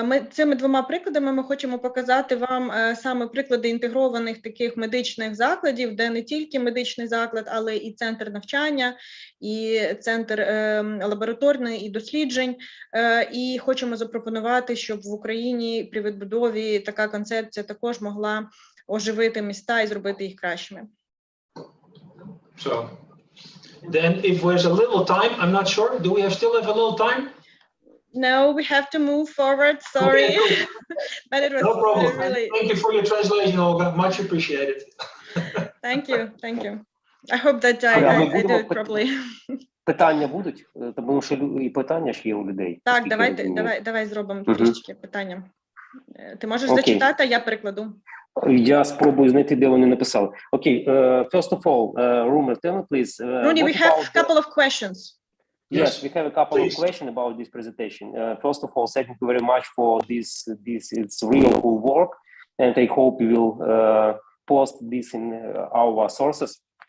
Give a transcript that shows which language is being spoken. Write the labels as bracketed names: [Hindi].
[Ukrainian] Цими двома прикладами ми хочемо показати вам саме приклади інтегрованих таких медичних закладів, де не тільки медичний заклад, але і центр навчання, і центр лабораторний і досліджень. І хочемо запропонувати, щоб в Україні при відбудові така концепція також могла оживити міста і зробити їх кращими. [English] So, then if there's a little time, I'm not sure, do we still have a little time? No, we have to move forward. Sorry, okay, but it was no problem. really. Thank you for your translation, Olga. Much appreciated. Thank you, thank you. I hope that I do it properly. [Ukrainian] Питання будуть, тому що і питання ж є у людей. Так, давай зробимо трішки питання. Ти можеш зачитати, а я перекладу. Я спробую знайти, де вони написали. [English] Окей, first of all, Roemer, tell me please. Rudy, we have a couple of questions. Yes, we have a couple of questions about this presentation. First of all, thank you very much for this. It's real cool work, and I hope you will post this in our sources.